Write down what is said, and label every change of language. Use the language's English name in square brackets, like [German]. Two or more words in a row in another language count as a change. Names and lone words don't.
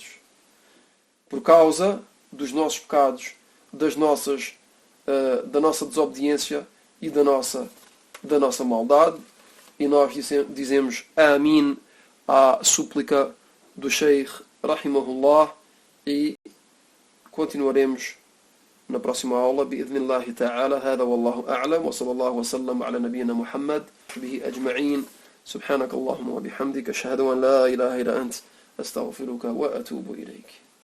[Portuguese] Por causa dos nossos pecados, da nossa desobediência e da nossa maldade. E nós dizemos Amin à súplica do Sheikh Rahimahullah e continuaremos na próxima aula [Arabic] بإذن الله تعالى. هذا والله أعلم وصلى الله وسلم على نبينا محمد به أجمعين. سبحانك اللهم وبحمدك أشهد أن لا إله إلا أنت أستغفرك وأتوب إليك.